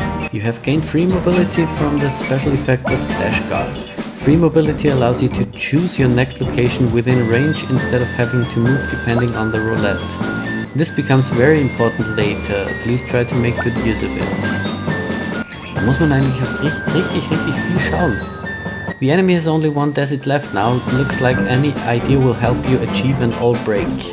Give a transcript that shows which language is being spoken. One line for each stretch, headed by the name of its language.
English: You have gained free mobility from the special effects of Dash Guard. Free mobility allows you to choose your next location within range instead of having to move depending on the roulette. This becomes very important later. Please try to make good use of it.
German: Da muss man eigentlich auf richtig viel schauen.
English: The enemy has only 1 desert left now. Looks like any idea will help you achieve an all break.